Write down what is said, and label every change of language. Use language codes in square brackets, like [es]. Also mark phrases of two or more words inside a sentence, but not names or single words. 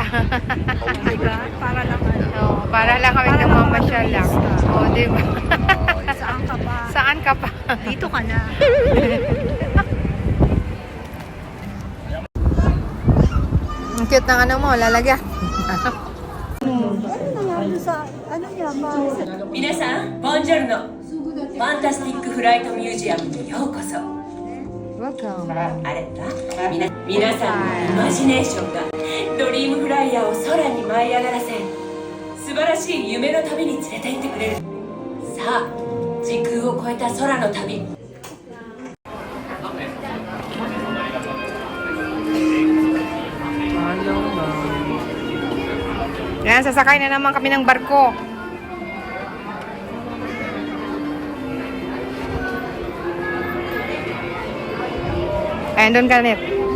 [tl] Diba? Para lang Oh, para lang kami namamasyal lang. Oh, di ba? Saan ka pa? Saan ka pa? Dito ka na. Ang cute ng ano mo, lalagyan. [ja] 皆さん、ボンジョルノ。ファンタスティックフライトミュージアムにようこそ。 [en] Welcome. [ja] あれだ皆さんのイマジネーションがドリームフライヤーを空に舞い上がらせ素晴らしい夢の旅に連れて行ってくれる。さあ、時空を超えた空の旅。 [tl] Yan, sasakay na naman kami ng barko. Ayan, doon ka, Nip.